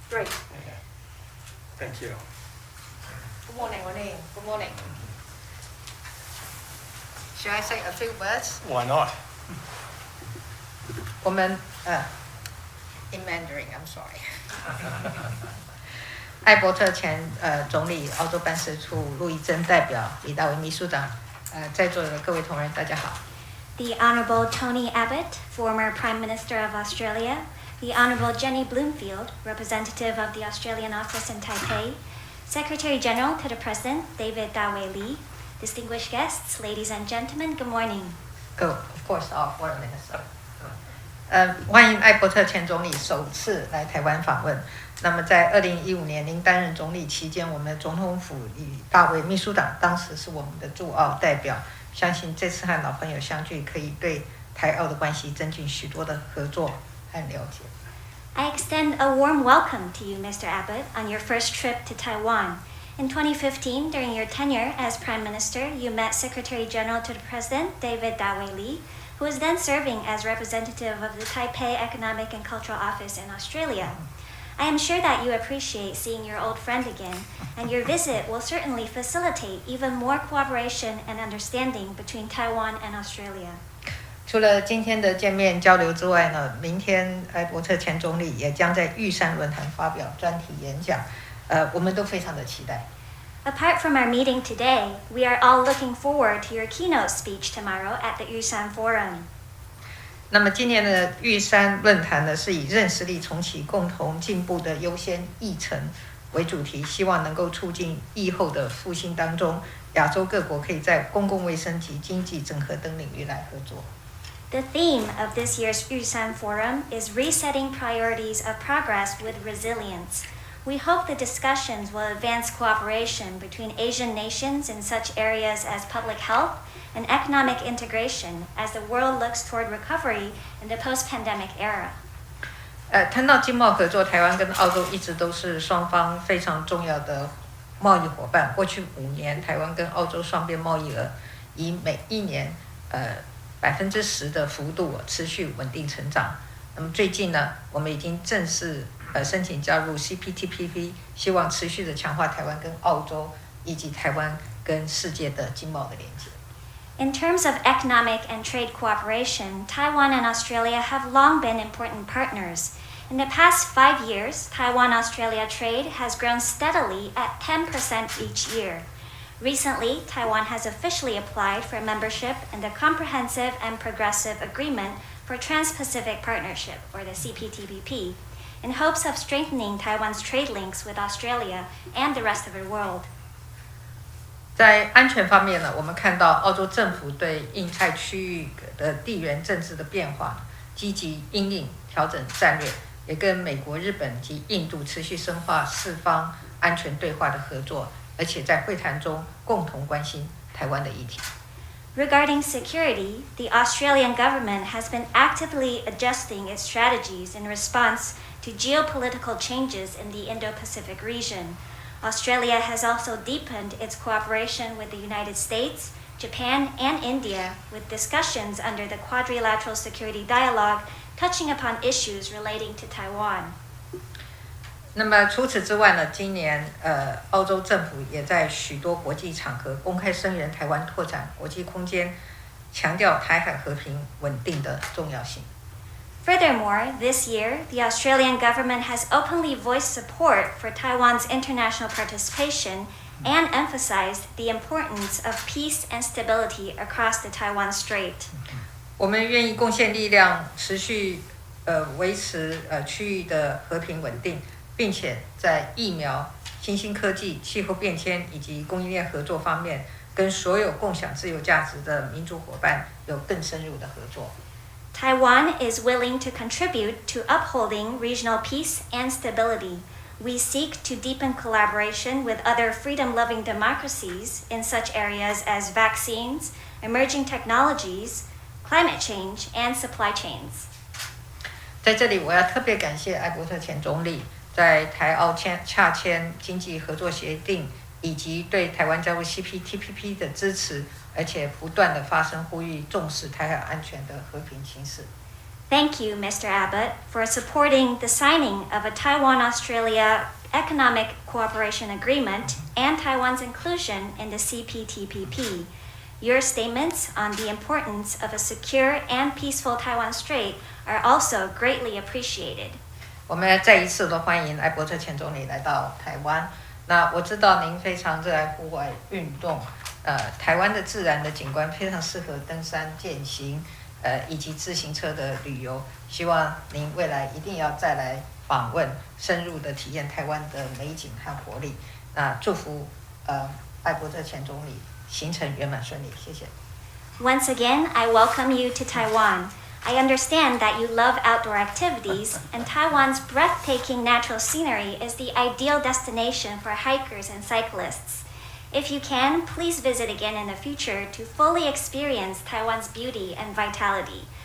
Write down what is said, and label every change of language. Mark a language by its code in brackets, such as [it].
[en] Great. Yeah. Thank you. Good morning, Ronnie. Good morning. Should I say a few words? Why not? [zh] 我们 [en] in Mandarin, I'm sorry. [zh] 艾伯特前总理澳洲办事处陆怡珍代表李大为秘书长在座的各位同仁大家好。 [en] The Honourable Tony Abbott, former Prime Minister of Australia, the Honourable Jenny Bloomfield, representative of the Australian office in Taipei, Secretary General to the President David Dawei Lee, distinguished guests, ladies and gentlemen, good morning. Of course, our foreign minister. [zh] 欢迎艾伯特前总理首次来台湾访问。那么在2015年您担任总理期间，我们总统府李大为秘书长当时是我们的驻澳代表，相信这次和老朋友相聚，可以对台澳的关系增进许多的合作和了解。 [en] I extend a warm welcome to you, Mr. Abbott, on your first trip to Taiwan. In 2015, during your tenure as Prime Minister, you met Secretary General to the President David Dawei Lee, who was then serving as representative of the Taipei Economic and Cultural Office in Australia. I am sure that you appreciate seeing your old friend again, and your visit will certainly facilitate even more cooperation and understanding between Taiwan and Australia. [zh] 除了今天的见面交流之外呢，明天艾伯特前总理也将在玉山论坛发表专题演讲，我们都非常的期待。 [en] Apart from our meeting today, we are all looking forward to your keynote speech tomorrow at the Yushan Forum. [zh] 那么今年的玉山论坛呢，是以认识力重启共同进步的优先议程为主题，希望能够促进疫后的复兴当中，亚洲各国可以在公共卫生及经济整合等领域来合作。 [en] The theme of this year's Yushan Forum is resetting priorities of progress with resilience. We hope the discussions will advance cooperation between Asian nations in such areas as public health and economic integration as the world looks toward recovery in the post-pandemic era. [zh] 谈到经贸合作，台湾跟澳洲一直都是双方非常重要的贸易伙伴。过去5年，台湾跟澳洲双边贸易额以每一年10%的幅度持续稳定成长。那么最近呢，我们已经正式申请加入 CPTPP， 希望持续的强化台湾跟澳洲以及台湾跟世界的经贸的连接。 [en] In terms of economic and trade cooperation, Taiwan and Australia have long been important partners. In the past 5 years, Taiwan-Australia trade has grown steadily at 10% each year. Recently, Taiwan has officially applied for membership in the Comprehensive and Progressive Agreement for Trans-Pacific Partnership, or the CPTPP, in hopes of strengthening Taiwan's trade links with Australia and the rest of the world. [zh] 在安全方面呢，我们看到澳洲政府对印太区域的地缘政治的变化积极因应调整战略，也跟美国、日本及印度持续深化四方安全对话的合作，而且在会谈中共同关心台湾的议题。 [en] Regarding security, the Australian government has been actively adjusting its strategies in response to geopolitical changes in the Indo-Pacific region. Australia has also deepened its cooperation with the United States, Japan, and India, with discussions under the Quadrilateral Security Dialogue touching upon issues relating to Taiwan. [zh] 那么除此之外呢，今年澳洲政府也在许多国际场合公开声援台湾拓展国际空间，强调台海和平稳定的重要性。 [en] Furthermore, this year, the Australian government has openly voiced support for Taiwan's international participation and emphasized the importance of peace and stability across the Taiwan Strait. [zh] 我们愿意贡献力量，持续维持区域的和平稳定，并且在疫苗、新兴科技、气候变迁以及供应链合作方面，跟所有共享自由价值的民主伙伴有更深入的合作。 [en] Taiwan is willing to contribute to upholding regional peace and stability. We seek to deepen collaboration with other freedom-loving democracies in such areas as vaccines, emerging technologies, climate change, and supply chains. [zh] 在这里，我要特别感谢艾伯特前总理在台澳洽签经济合作协定，以及对台湾加入 CPTPP 的支持，而且不断的发声呼吁重视台海安全的和平形势。 [en] Thank you, Mr. Abbott, for supporting the signing of a Taiwan-Australia Economic Cooperation Agreement and Taiwan's inclusion in the CPTPP. Your statements on the importance of a secure and peaceful Taiwan Strait are also greatly appreciated. [zh] 我们再一次的欢迎艾伯特前总理来到台湾。那我知道您非常热爱户外运动，台湾的自然的景观非常适合登山健行，以及自行车的旅游。希望您未来一定要再来访问，深入的体验台湾的美景和活力。那祝福艾伯特前总理行程圆满顺利，谢谢。 [en] Once again, I welcome you to Taiwan. I understand that you love outdoor activities, and Taiwan's breathtaking natural scenery is the ideal destination for hikers and cyclists. If you can, please visit again in the future to fully experience Taiwan's beauty and vitality.